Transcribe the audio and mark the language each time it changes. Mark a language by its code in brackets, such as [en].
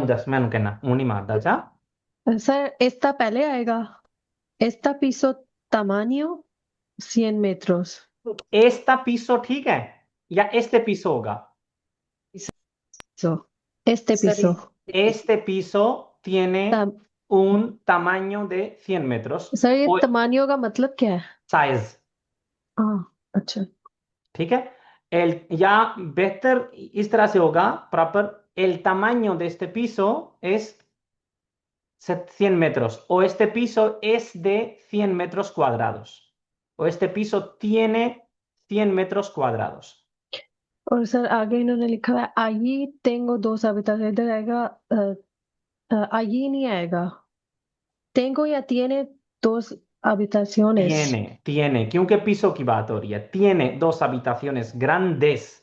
[hi] मैं कहना हूं नहीं मारदा चा। [es] सर esta [hi] पहले आएगा, [es] esta piso tamaño 100 metros. [hi] Esta piso ठीक है या [es] este piso [hi] होगा? [es] So, este piso. Este piso tiene तम, un tamaño de 100 metros. [hi] Sir ये O तमानियो का मतलब क्या है? [en] size, [hi] हाँ, अच्छा। ठीक है। या बेहतर इस तरह से होगा proper, [es] el tamaño de este piso es 100 metros, o este piso es de 100 metros cuadrados, o este piso tiene 100 metros cuadrados. [hi] और सर आगे इन्होंने लिखा है [es] allí tengo dos habitaciones. [hi] इधर आएगा allí नहीं आएगा, tengo या [es] tiene dos habitaciones. Tiene, [hi] क्योंकि piso की बात हो रही है। [es] Tiene dos habitaciones grandes.